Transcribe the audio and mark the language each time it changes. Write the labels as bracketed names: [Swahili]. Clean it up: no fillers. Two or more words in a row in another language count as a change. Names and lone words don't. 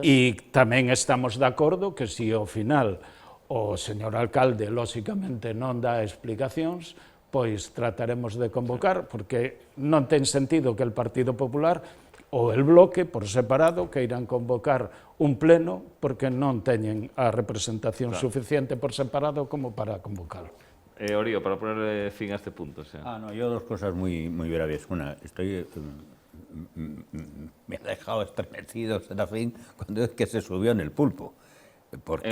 [Galician] E tamén estamos de acordo que se ao final o señor alcalde, lóxicamente, non dá explicacións, pois trataremos de convocar, porque non ten sentido que el Partido Popular ou el Bloque, por separado, que irán convocar un pleno porque non teñen a representación suficiente por separado como para convocarlo. [Spanish] Orío, para poner fin a este punto. No, yo dos cosas muy breves. Una, me ha dejado estremecido Serafín cuando es que se subió en el pulpo. Porque,